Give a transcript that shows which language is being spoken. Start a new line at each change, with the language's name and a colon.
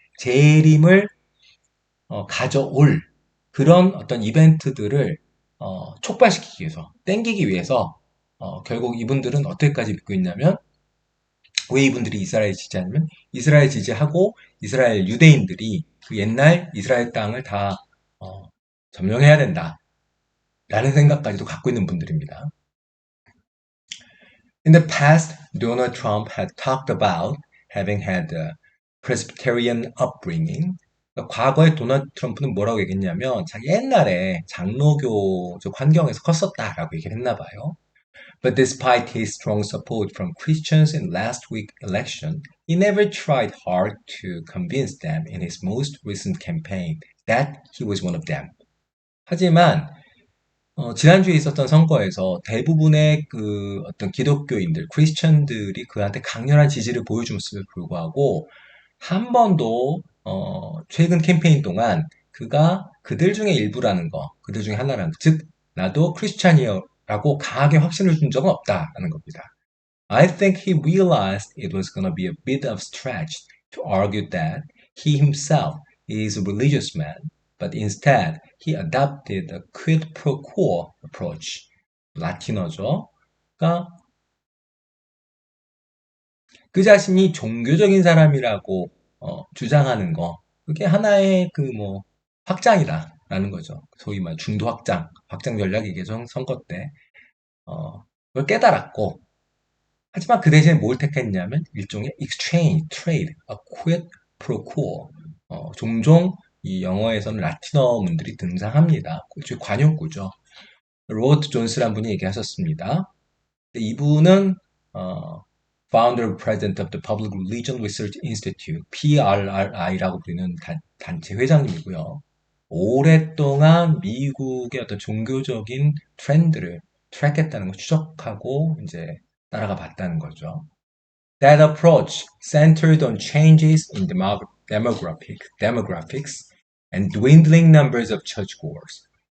Korean: 재림을 가져올 그런 어떤 이벤트들을 촉발시키기 위해서, 땡기기 위해서 결국 이분들은 어떻게까지 믿고 있냐면 왜 이분들이 이스라엘 지지하냐면 이스라엘 지지하고 이스라엘 유대인들이 그 옛날 이스라엘 땅을 다 어, 점령해야 된다라는 생각까지도 갖고 있는 분들입니다.
English: In the past, Donald Trump had talked about having had a Presbyterian upbringing.
Korean: 그러니까 과거에 도널드 트럼프는 뭐라고 얘기했냐면 자기 옛날에 장로교적 환경에서 컸었다라고 얘기를 했나 봐요.
English: But despite his strong support from Christians in last week's election, he never tried hard to convince them in his most recent campaign that he was one of them.
Korean: 하지만 지난주에 있었던 선거에서 대부분의 그 어떤 기독교인들, 크리스천들이 그한테 강렬한 지지를 보여줌에도 불구하고 한 번도 최근 캠페인 동안 그가 그들 중에 일부라는 거, 그들 중에 하나라는 거, 즉 나도 크리스찬이여라고 강하게 확신을 준 적은 없다라는 겁니다.
English: I think he realized it was going to be a bit of stretch to argue that he himself is a religious man, but instead he adopted a quid pro quo approach.
Korean: 라틴어죠. 그러니까 그 자신이 종교적인 사람이라고 주장하는 거, 그게 하나의 그 뭐 확장이다라는 거죠. 소위 말 중도 확장 전략이겠죠. 선거 때 그걸 깨달았고, 하지만 그 대신에 뭘 택했냐면 일종의
English: exchange, trade, a quid pro quo.
Korean: 종종 이 영어에서는 라틴어 문들이 등장합니다. 즉 관용구죠. 로버트 존스란 분이 얘기하셨습니다. 이분은
English: founder president of the Public Religion Research Institute, PRRI라고
Korean: 부르는 단체 회장님이고요. 오랫동안 미국의 어떤 종교적인 트렌드를 트랙했다는 걸 추적하고 이제 따라가 봤다는 거죠.
English: That approach centered on changes in demographics and dwindling numbers of churchgoers.